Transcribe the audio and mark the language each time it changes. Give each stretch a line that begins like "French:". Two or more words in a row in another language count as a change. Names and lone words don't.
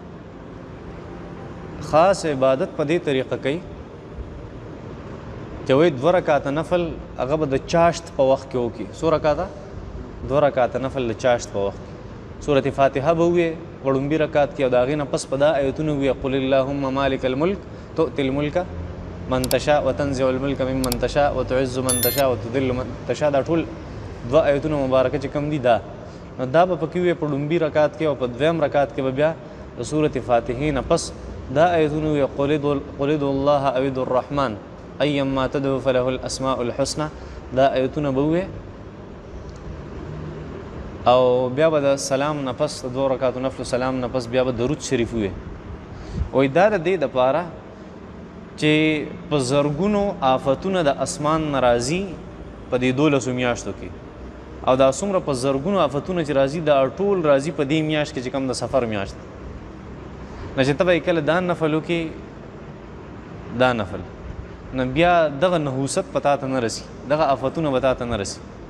Pashto: خاص عبادت په دې طریقه کوي چې وایي 2 رکعاته نفل هغه به د چاشت په وخت کې وکړي څو رکعاته 2 رکعاته نفل د چاشت په وخت کې سورة فاتحه به ووایي وړومبي رکعات کې او د هغې نه پس په دا ایتونه ووایي
Arabic: قل اللهم مالک الملک تؤتي الملک من تشاء وتنزع الملک ممن تشاء وتعز من تشاء وتذل من تشاء
Pashto: دا ټول 2 ایتونه مبارکه چې کوم دي دا نو دا به پکې ووایي په لومبي رکعات کې او په 2م رکعات کې به بیا د سورة فاتحې نه پس دا ایتونه ووایي
Arabic: قل ادعوا الله او ادعوا الرحمن ایما تدعو فله الاسماء الحسنى
Pashto: دا ایتونه به ووایي او بیا به د سلام نه پس د 2 رکعاتو نفل سلام نه پس بیا به درود شریف ووایي وایي دا د دې دپاره چې په زرګونو آفتونه د اسمان نه راځي په دې 12 میاشتو کې او دا څومره په زرګونو آفتونه چې راځي دا ټول راځي په دې میاشت کې چې کوم د سفر میاشت نه چې ته به یې کله دا نفل وکړې دا نفل نو بیا دغه نحوست په تا ته نه رسي دغه آفتونه به تا ته نه رسي